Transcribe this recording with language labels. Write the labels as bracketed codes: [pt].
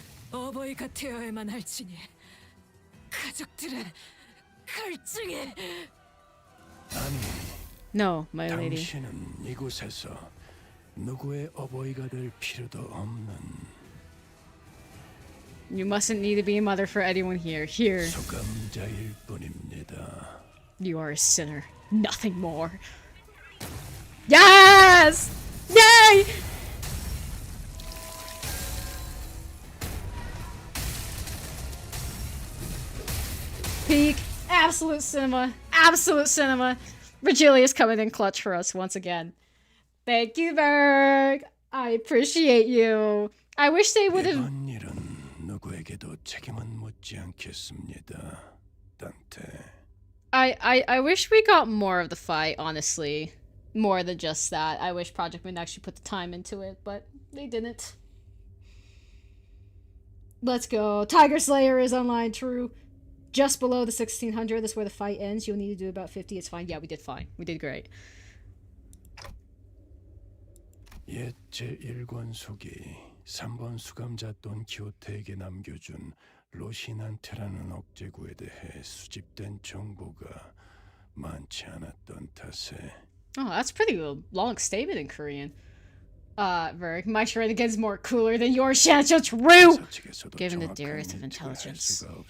[ko] 어버이가 되어야만 할지니 가족들의 갈증에. [en] No, my lady. [ko] 당신은 이곳에서 누구의 어버이가 될 필요도 없는 [en] You mustn't need to be a mother for anyone here. Here. [ko] 소감자일 뿐입니다. [en] You are a sinner. Nothing more. Yes! Yay! Peak. Absolute cinema. Absolute cinema. Virgilius coming in clutch for us once again. Thank you, Berg. I appreciate you. I wish they would have... [ko] 이번 일은 누구에게도 책임은 묻지 않겠습니다. 단테. [en] I wish we got more of the fight, honestly. More than just that. I wish Project Moon actually put the time into it, but they didn't. Let's go. Tiger Slayer is online, true. Just below the 1600, that's where the fight ends. You'll need to do about 50, it's fine. Yeah, we did fine. We did great. [ko] 옛 제1권속이 3번 수감자 돈 키호테에게 남겨준 로신한테라는 억제구에 대해 수집된 정보가 많지 않았던 탓에 [en] Oh, that's pretty long statement in Korean. Verg, my shenanigans more cooler than yours, Shancho, true! Given the dearth of intelligence.